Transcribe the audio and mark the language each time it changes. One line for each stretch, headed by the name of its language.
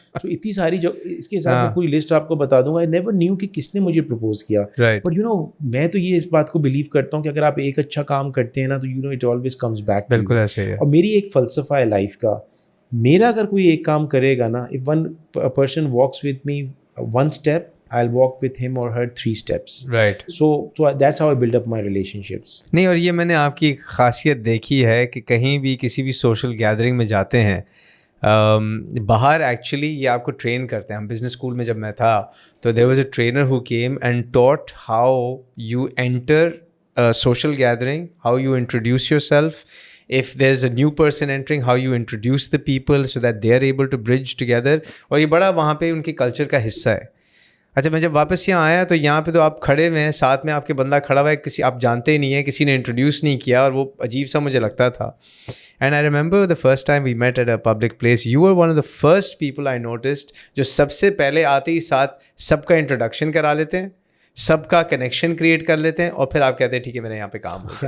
Urdu: سو اتنی ساری اس کے ساتھ میں پوری لسٹ آپ کو بتا دوں گا.
English: I never knew
Urdu: کہ کس نے مجھے پرپوز کیا,
English: but you know
Urdu: میں تو یہ اس بات کو بلیو کرتا ہوں کہ اگر آپ ایک اچھا کام کرتے ہیں نا تو
English: You know it always comes back.
Urdu: بالکل ایسے ہے. اور میری ایک فلسفہ ہے لائف کا, میرا اگر کوئی ایک کام کرے گا نا,
English: If one person walks with me one step, I'll walk with him or her 3 steps. Right. So that's how I build up my relationships.
Urdu: نہیں, اور یہ میں نے آپ کی ایک خاصیت دیکھی ہے کہ کہیں بھی کسی بھی سوشل گیدرنگ میں جاتے ہیں, باہر ایکچولی یہ آپ کو ٹرین کرتے ہیں. ہم بزنس اسکول میں جب میں تھا تو
English: there was a trainer who came and taught how you enter a social gathering, how you introduce yourself. If there's a new person entering, how you introduce the people so that they are able to bridge together.
Urdu: اور یہ بڑا وہاں پہ ان کے culture کا حصہ ہے. اچھا میں جب واپس یہاں آیا تو یہاں پہ تو آپ کھڑے ہوئے ہیں, ساتھ میں آپ کے بندہ کھڑا ہوا ہے, کسی آپ جانتے ہی نہیں ہیں, کسی نے انٹروڈیوس نہیں کیا, اور وہ عجیب سا مجھے لگتا تھا.
English: and I remember the first time we met at a public place, you are one of the first people I noticed
Urdu: جو سب سے پہلے آتے ہی ساتھ سب کا انٹروڈکشن کرا لیتے ہیں, سب کا کنیکشن کریٹ کر لیتے ہیں, اور پھر آپ کہتے ہیں ٹھیک ہے میرے یہاں پہ کام ہو.